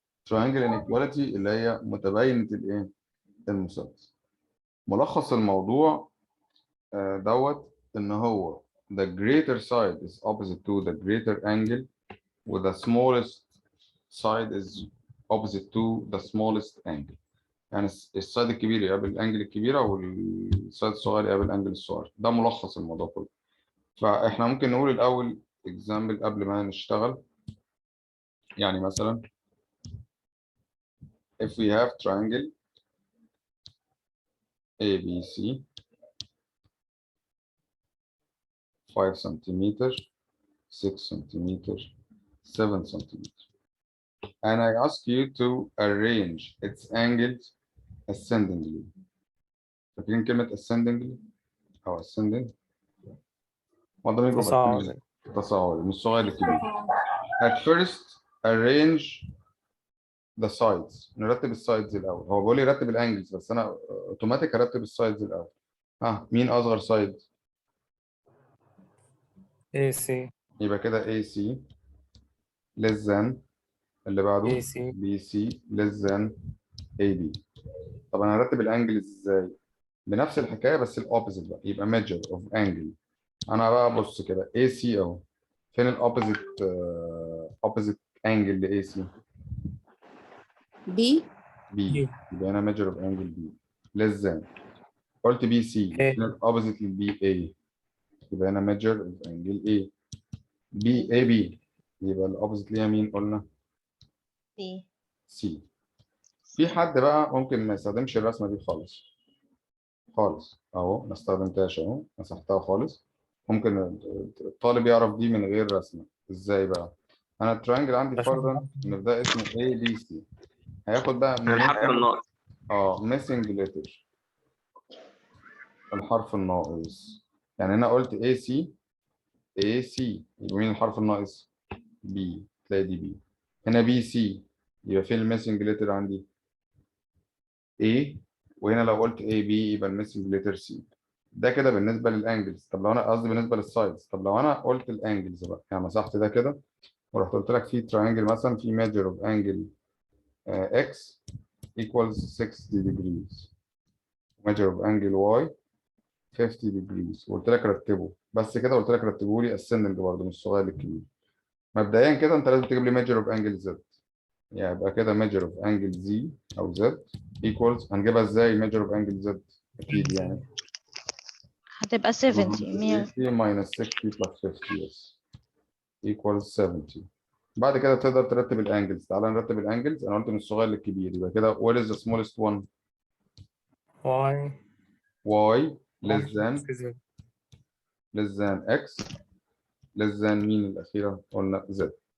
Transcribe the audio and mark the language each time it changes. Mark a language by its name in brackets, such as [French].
[Arabic] triangle inequality اللي هي متباينه الايه؟ المثلث. ملخص الموضوع دوت ان هو [English] the greater side is opposite to the greater angle و the smallest side is opposite to the smallest angle. [Arabic] يعني السايد الكبير يقابل الانجل الكبيره والسايد الصغير يقابل الانجل الصغير. ده ملخص الموضوع كله. فاحنا ممكن نقول الاول example قبل ما نشتغل. يعني مثلا [English] if we have triangle ABC 5 centimeter, 6 centimeter, 7 centimeter, and I ask you to arrange its angles ascendingly. [Arabic] فاكرين كلمة ascendingly أو ascending؟ وضع يبقى تصاعدي. تصاعدي من الصغير للكبير. [English] At first arrange the sides. [Arabic] نرتب السايدز الأول. هو بيقول لي رتب الانجلز بس أنا أوتوماتيك هرتب السايدز الأول. مين أصغر سايد؟ AC يبقى كده AC less than اللي بعده AC BC less than AB. طب انا هرتب الانجلز ازاي؟ بنفس الحكايه بس الاوبوزيت بقى، يبقى measure of angle. انا بقى بص كده AC اهو، فين الاوبوزيت اوبوزيت انجل ل AC؟ B. يبقى هنا measure of angle B less than. قلت BC فين الاوبوزيت لل BA؟ يبقى هنا measure of angle A. AB يبقى الاوبزيت ليها مين قلنا؟ سي. سي. في حد بقى ممكن ما يستخدمش الرسمه دي خالص خالص اهو، ما استخدمتهاش اهو، مسحتها خالص. ممكن الطالب يعرف دي من غير رسمه. ازاي بقى؟ انا الترينجل عندي فرضا ان ده اسمه A B C، هياخد بقى من الحرف الناقص. missing letter، الحرف الناقص. يعني انا قلت AC يبقى مين الحرف الناقص؟ B، تلاقي دي B. هنا BC يبقى فين الميسنج ليتر عندي؟ A. وهنا لو قلت AB يبقى الميسنج ليتر C. ده كده بالنسبه للانجلز. طب لو انا قصدي بالنسبه للسايدز، طب لو انا قلت الانجلز بقى، يعني مسحت ده كده ورحت قلت لك في تراينجل مثلا في measure of angle X equals 60 degrees، measure of angle Y 50 degrees، وقلت لك رتبه بس كده، قلت لك رتبه لي ascending برضه من الصغير للكبير. مبدئيا كده انت لازم تجيب لي measure of angle Z، يعني يبقى كده measure of angle Z او Z equals، هنجيبها ازاي measure of angle Z؟ اكيد يعني هتبقى 70 100. [English] 80 minus 60 plus 50 yes equals 70. [Arabic] بعد كده تقدر ترتب الانجلز. تعالى نرتب الانجلز. انا قلت من الصغير للكبير، يبقى كده [English] what is the smallest one؟ [Arabic] Y Y less than X less than مين الأخيرة؟ قلنا Z.